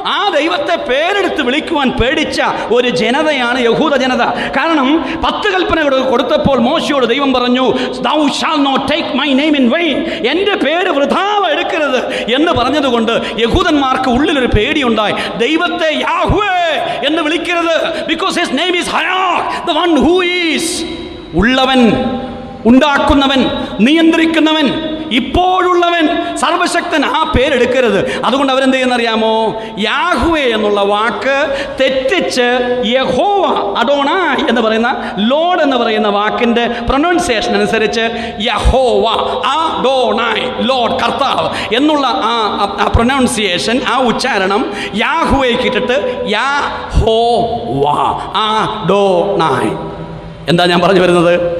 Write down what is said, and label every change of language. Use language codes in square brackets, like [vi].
[ml] ആ ദൈവത്തെ പേരെടുത്ത് വിളിക്കുവാൻ പേടിച്ച ഒരു ജനതയാണ് യഹൂദ ജനത. കാരണം 10 കൽപ്പനകൾ കൊടുത്തപ്പോൾ മോശയോട് ദൈവം പറഞ്ഞു, [en] thou shall not take my name in vain, [ml] എൻ്റെ പേര് വൃഥാ എടുക്കരുത് എന്ന് പറഞ്ഞതുകൊണ്ട് യഹൂദന്മാർക്ക് ഉള്ളിലൊരു പേടിയുണ്ടായി. ദൈവത്തെ യാഹ്വേ എന്ന് വിളിക്കരുത്. [en] because his name is Hayah, the one who is [ml] ഉള്ളവൻ, ഉണ്ടാക്കുന്നവൻ, നിയന്ത്രിക്കുന്നവൻ, ഇപ്പോഴുള്ളവൻ, സർവശക്തൻ. ആ പേരെടുക്കരുത്. അതുകൊണ്ട് അവരെന്ത് ചെയ്യുന്നറിയാമോ? യാഹ്വേ എന്നുള്ള വാക്ക് തെറ്റിച്ച് യഹോവ, അഡോണായ് എന്ന് പറയുന്ന, ലോഡ് എന്ന് പറയുന്ന വാക്കിൻ്റെ പ്രൊനൗൺസിയേഷൻ അനുസരിച്ച് യഹോവ, അഡോണായ്, ലോഡ്, കർത്താവ് എന്നുള്ള ആ പ്രൊനൗൺസിയേഷൻ, ആ ഉച്ചാരണം യാഹ്വേക്ക് ഇട്ടിട്ട് യഹോവ, അഡോണായ്. എന്താ ഞാൻ പറഞ്ഞു വരുന്നത്?